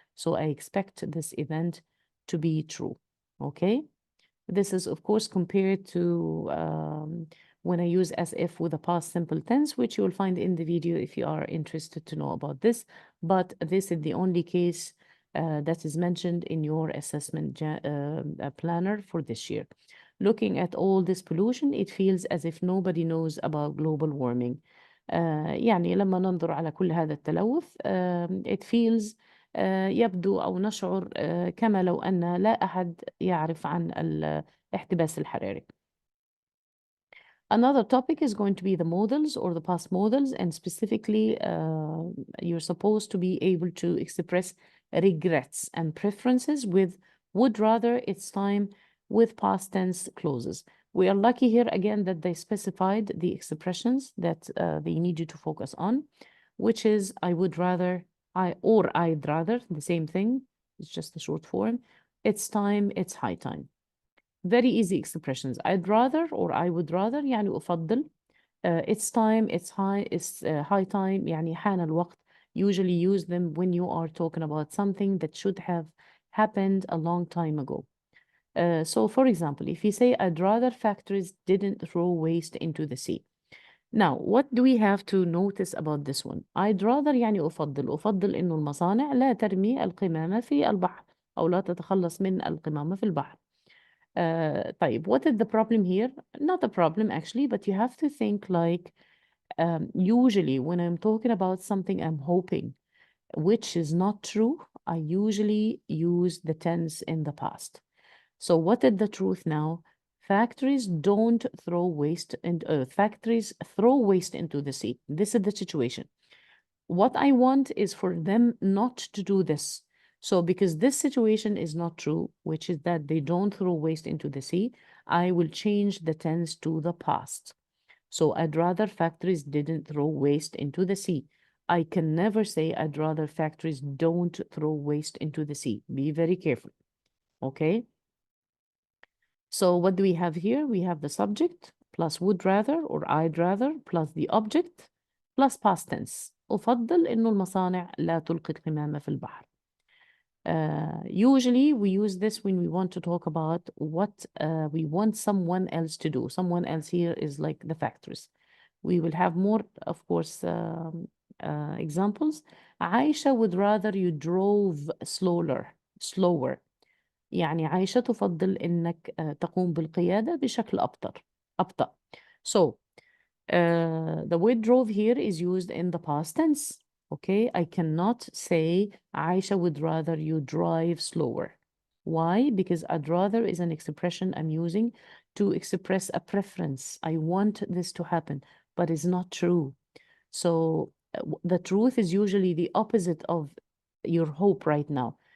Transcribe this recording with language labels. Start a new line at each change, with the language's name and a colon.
English: So I expect this event to be true. Okay, this is of course compared to when I use as if with a past simple tense, which you will find in the video if you are interested to know about this. But this is the only case that is mentioned in your assessment planner for this year. Looking at all this pollution, it feels as if nobody knows about global warming.
Arabic: يعني لما ننظر على كل هذا التلوث,
English: it feels
Arabic: يبدو أو نشعر كما لو أن لا أحد يعرف عن الاحتباس الحراري.
English: Another topic is going to be the modals or the past modals, and specifically you're supposed to be able to express regrets and preferences with would rather, it's time, with past tense clauses. We are lucky here again that they specified the expressions that they need you to focus on, which is I would rather, I'd rather, the same thing, it's just a short form. It's time, it's high time. Very easy expressions. I'd rather or I would rather
Arabic: يعني أفضل.
English: It's time, it's high time
Arabic: يعني حان الوقت.
English: Usually use them when you are talking about something that should have happened a long time ago. So for example, if you say I'd rather factories didn't throw waste into the sea. Now, what do we have to notice about this one? I'd rather
Arabic: يعني أفضل إنه المصانع لا ترمي القمامة في البحر أو لا تتخلص من القمامة في البحر.
English: طيب, what is the problem here? Not a problem actually, but you have to think like usually when I'm talking about something I'm hoping, which is not true, I usually use the tense in the past. So what is the truth now? Factories don't throw waste, and factories throw waste into the sea. This is the situation. What I want is for them not to do this. So because this situation is not true, which is that they don't throw waste into the sea, I will change the tense to the past. So I'd rather factories didn't throw waste into the sea. I can never say I'd rather factories don't throw waste into the sea. Be very careful. Okay. So what do we have here? We have the subject plus would rather or I'd rather plus the object plus past tense.
Arabic: أفضل إنه المصانع لا تلقي القمامة في البحر.
English: Usually we use this when we want to talk about what we want someone else to do. Someone else here is like the factors. We will have more, of course, examples. Aisha would rather you drove slower.
Arabic: يعني عايشة تفضل إنك تقوم بالقيادة بشكل أبطأ.
English: So the word drove here is used in the past tense. Okay, I cannot say Aisha would rather you drive slower. Why? Because I'd rather is an expression I'm using to express a preference. I want this to happen, but it's not true. So the truth is usually the opposite of your hope right now.